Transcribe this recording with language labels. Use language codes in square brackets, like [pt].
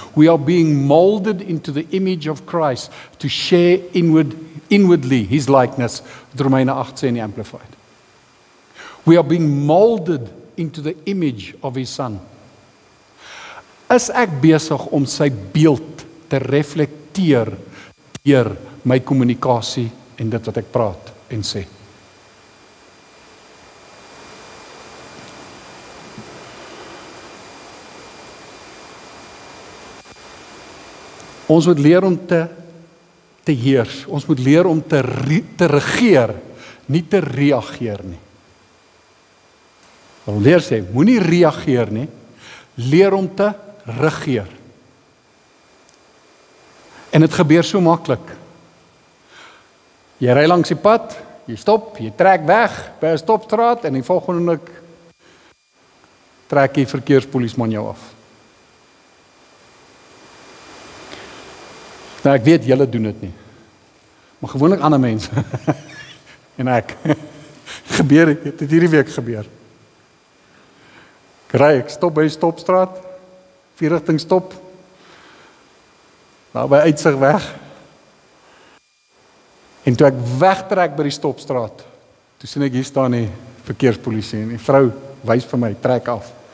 [en] We are being molded into the image of Christ to share inwardly his likeness. [af] Romeine 8 sê in die Amplified. [en] We are being molded into the image of his son. [af] Is ek besig om sy beeld te reflekteer deur my kommunikasie en dit wat ek praat en sê? Ons moet leer om te heers. Ons moet leer om te regeer, nie te reageer nie. Wat leer sê, moenie reageer nie, leer om te regeer. En dit gebeur so maklik. Jy ry langs die pad, jy stop, jy trek weg by 'n stopstraat en die volgende oomblik trek die verkeerspolisieman jou af. Nou ek weet julle doen dit nie. Maar gewoonlik ander mense. En ek gebeur dit het hierdie week gebeur. Ek stop by die stopstraat, 4 rigting stop. Nou by uitsig weg. En toe ek wegtrek by die stopstraat, toe sien ek hier staan die verkeerspolisie en die vrou wys vir my, trek af.